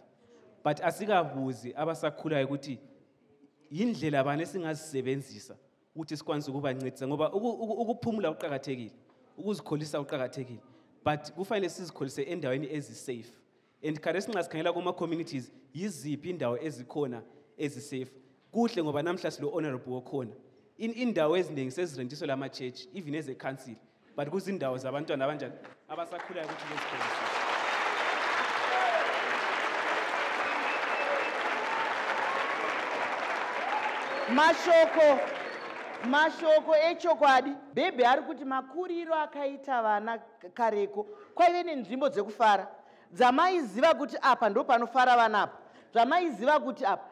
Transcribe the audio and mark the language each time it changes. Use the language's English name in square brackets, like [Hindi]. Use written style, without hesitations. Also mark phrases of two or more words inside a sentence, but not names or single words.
[North Ndebele] But asikabuzi abasakhulayo ukuthi yindlela bani esingazisebenzisa ukuthi sikwanise ukubancedisa, ngoba ukuphumula kuqakathekile, ukuzikholisa kuqakathekile, but kufanele sizikholise endaweni ezisafe. And khathesi nxa sikhangela kuma-communities yiziphi indawo ezikhona ezisafe. Kuhle ngoba namhla silo honorable okhona. Indawo eziningi sezirentiswa lama-church, [English] even as a council, [North Ndebele] but kuzindawo zabantwana abanjani abasakhulayo ukuthi bezikholisise. [Shona] Mashoko echokwadi. Bhebhe ari kuti makuriro akaita vana kareko kwaive nenzvimbo dzekufara dzamaiziva kuti apa ndo panofara vana apa, zvamaiziva kuti apa.